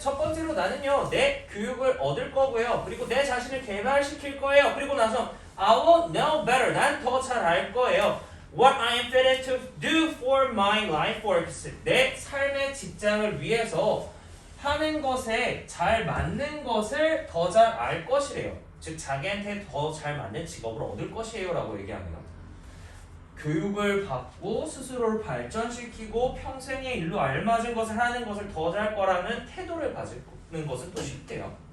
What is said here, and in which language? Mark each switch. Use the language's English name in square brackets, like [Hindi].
[Korean] 첫 번째로 나는요, 내 교육을 얻을 거고요. 그리고 내 자신을 개발시킬 거예요. 그리고 나서 [English] I will know better. [Korean] 난 더 잘 알 거예요. [English] What I am fitted to do for my life works. [Korean] 내 삶의 직장을 위해서 하는 것에 잘 맞는 것을 더 잘 알 것이래요. 즉 자기한테 더 잘 맞는 직업을 얻을 것이에요 라고 얘기합니다. 교육을 받고 스스로를 발전시키고 평생의 일로 알맞은 것을 하는 것을 더 잘 거라는 태도를 가지는 것은 또 쉽대요.